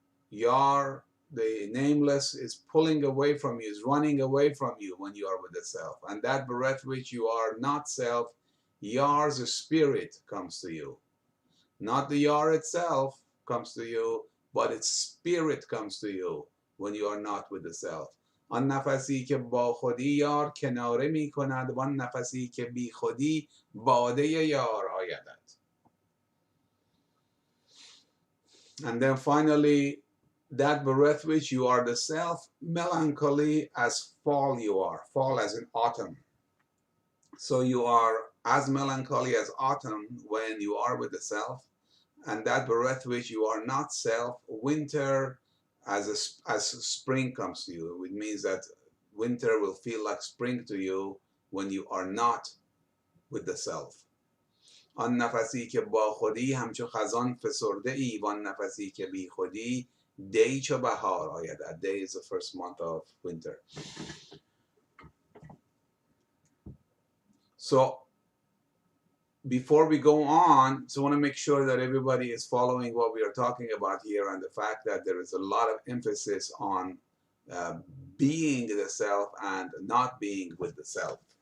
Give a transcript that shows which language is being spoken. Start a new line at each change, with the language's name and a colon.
English: Yar, the nameless, is pulling away from you, is running away from you when you are with the self. And that breath which you are not self, Yar's spirit comes to you. Not the Yar itself comes to you, but its spirit comes to you when you are not with the self.
Persian: آن نفسی که با خودی یار کناره می کند وان نفسی که بی خودی باده یار آیدد.
English: And then finally, that breath which you are the self, melancholy as fall you are, fall as in autumn. So you are as melancholy as autumn when you are with the self, and that breath which you are not self, winter as spring comes to you. It means that winter will feel like spring to you when you are not with the self.
Persian: آن نفسی که با خودی همچو خزان فسرده ای وان نفسی که بی خودی دی چو بهار آید.
English: Day is the first month of winter. So before we go on, so I want to make sure that everybody is following what we are talking about here and the fact that there is a lot of emphasis on being the self and not being with the self.